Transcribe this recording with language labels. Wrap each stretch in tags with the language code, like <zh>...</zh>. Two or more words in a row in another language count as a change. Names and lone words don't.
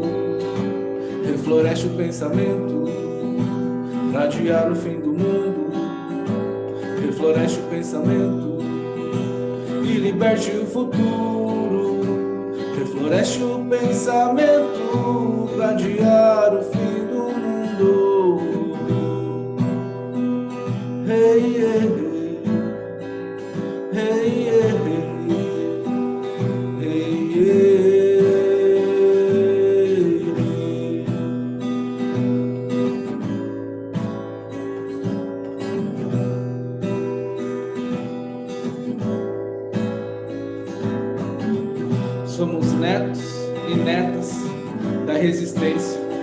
<pt>Refloreste o pensamento pra adiar o fim do mundo. Refloreste o pensamento e liberte o futuro. Refloreste o pensamento pra adiar o fim do mundo.</pt> <en>Hey, yeah, hey, yeah, hey, yeah.</en> <pt>Somos netos e netas da resistência.</pt>